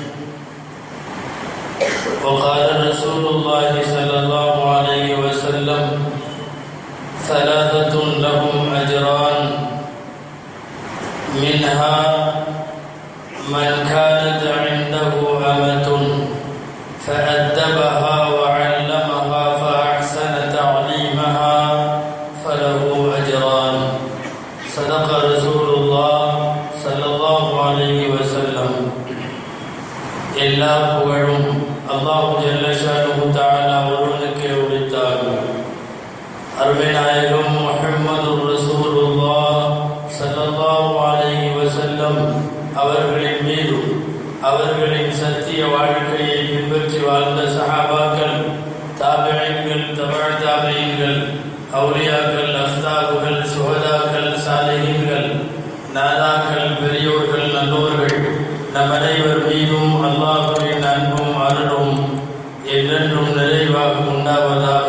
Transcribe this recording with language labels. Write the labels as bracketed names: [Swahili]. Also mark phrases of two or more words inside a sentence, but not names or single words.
[Arabic] وقال رسول الله صلى الله عليه وسلم: ثلاثة لهم أجران، منها من كانت عنده أمة فأدبها وعلمها فأحسن تعليمها فله أجران. صدق رسول الله صلى الله عليه وسلم. [Tamil] எல்லா புகழும் அல்லாஹ் [Arabic] جل شأنه تعالى [Tamil] ஒருவனுக்கே உரித்தாகும். அருமை நாயகம் முஹம்மதுர் ரசூலுல்லாஹ் [Arabic] صلى الله عليه وسلم [Tamil] அவர்களின் மீதும் அவர்களின் சத்திய வாழ்க்கையை பின்பற்றி வாழ்ந்த சஹாபாக்கள், தாபிஈன்கள், தபஅ தாபிஈன்கள், அவுலியாக்கள், அஸ்தாபுகள், சுஹதாக்கள், சாலிஹீன்கள், நாதாக்கள், பெரியோர்கள், நல்லோர்கள் நம் அனைவர் மீதும் அல்லாஹ்வின் அன்பும் அருளும் என்றென்றும் நிறைவாக உண்டாவதாக.